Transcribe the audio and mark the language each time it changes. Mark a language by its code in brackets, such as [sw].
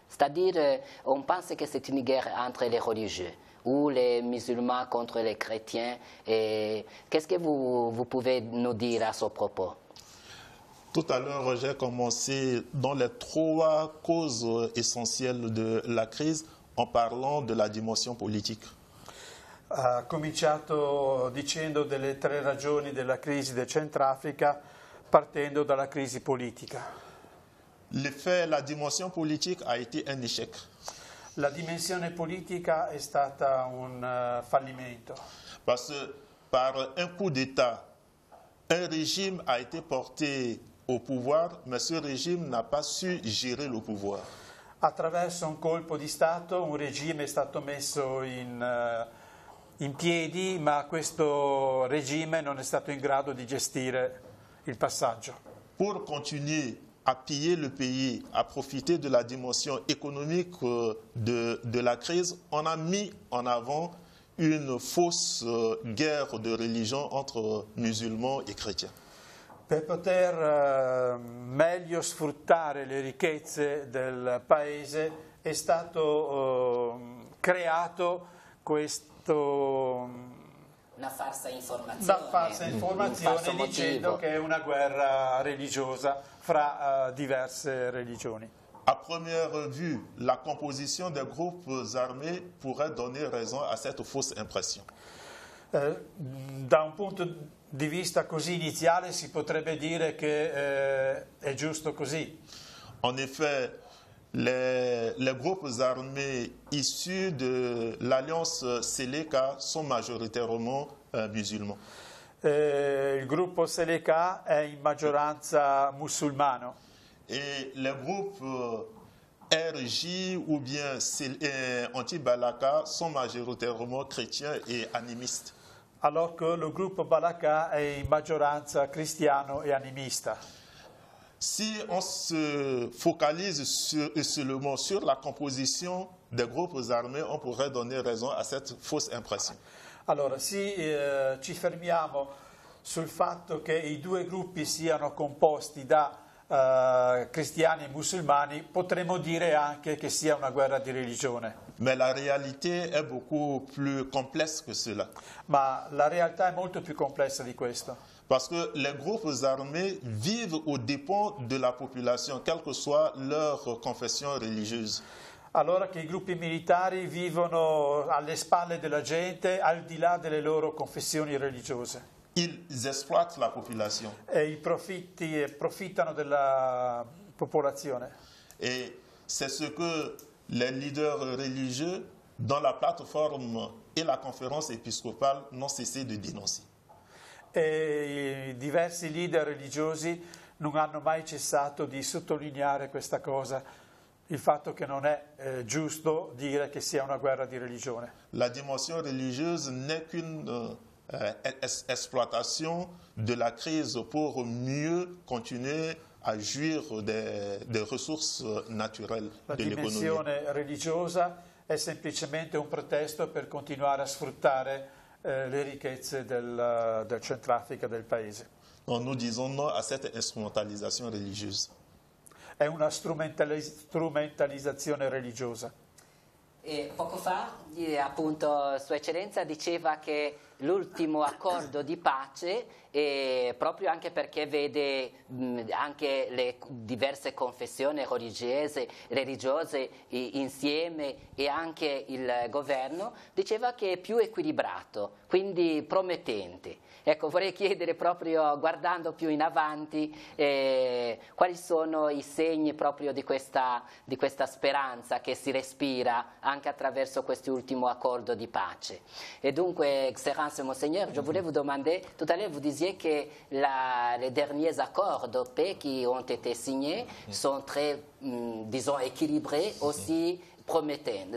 [fr] C'est-à-dire, on pense que c'est une guerre entre les religieux, ou les musulmans contre les chrétiens. Qu'est-ce que vous pouvez nous dire à ce propos? Tout à l'heure, j'ai commencé dans les 3 causes essentielles de la crise en parlant de la dimension politique. [it] Ha cominciato dicendo delle 3 ragioni della crisi del Centrafrica, partendo dalla crisi politica. [fr] La dimension politique a été un échec. [it] La dimensione politica è stata un fallimento. [fr] Parce que par un coup d'État, un régime a été porté au pouvoir, mais ce régime n'a pas su gérer le pouvoir. [it] Attraverso un colpo di Stato un regime è stato messo in piedi, ma questo regime non è stato in grado di gestire il passaggio. [fr] Pour continuer à piller le pays, à profiter de la dimension économique de la crise, on a mis en avant une fausse guerre de religion entre musulmans et chrétiens. [it] Per poter meglio sfruttare le ricchezze del paese è stato creato questo una falsa informazione, dicendo che è una guerra religiosa fra diverse religioni. [fr] À première vue, la composition des groupes armés pourrait donner raison à cette fausse impression. [it] Da un punto di vista così iniziale si potrebbe dire che è giusto così. [fr] En effet, les groupes armés issus de l'alliance Seleka sont majoritairement musulmans. [it] Il gruppo Seleka è in maggioranza musulmano. [fr] Et les groupes RJ ou bien anti-Balaka sont majoritairement chrétiens et animistes. Alors que le [it] gruppo Balaka è in maggioranza cristiano e animista. [fr] Si on se focalise seulement sur la composition des groupes armés, on pourrait donner raison à cette fausse impression. [it] Allora, se ci fermiamo sul fatto che i 2 gruppi siano composti da cristiani e musulmani, potremmo dire anche che sia una guerra di religione. [fr] Mais la réalité est beaucoup plus complexe que cela. [it] Ma la realtà è molto più complessa di questo. [fr] Parce que les groupes armés vivent aux dépens de la population, quelle que soit leur confession religieuse. [it] Allora che i gruppi militari vivono alle spalle della gente, al di là delle loro confessioni religiose. [fr] Ils exploitent la population. [it] E i profittano della popolazione. [fr] Et c'est ce que les leaders religieux, dans la plateforme et la conférence épiscopale, n'ont cessé de dénoncer. [it] E i diversi leader religiosi non hanno mai cessato di sottolineare questa cosa, il fatto che non è giusto dire che sia una guerra di religione. [fr] La dimension religieuse n'est qu'une exploitation de la crise pour mieux continuer à jouir des ressources naturelles de l'économie. [it] La dimensione religiosa è semplicemente un pretesto per continuare a sfruttare le ricchezze del Centrafrica, del paese. [fr] Donc nous disons non à cette instrumentalisation religieuse. [it] È una strumentalizzazione religiosa. E poco fa, appunto, Sua Eccellenza diceva che l'ultimo accordo di pace, proprio anche perché vede anche le diverse confessioni religiose insieme e anche il governo, diceva che è più equilibrato, quindi promettente. Ecco, vorrei chiedere proprio, guardando più in avanti, quali sono i segni proprio di questa speranza che si respira anche attraverso quest'ultimo accordo di pace. E dunque, Excellence [fr] France, Monseigneur, je voulais vous demander, tout à l'heure vous disiez que les derniers accords de paix qui ont été signés sont très, disons, équilibrés, aussi promettants.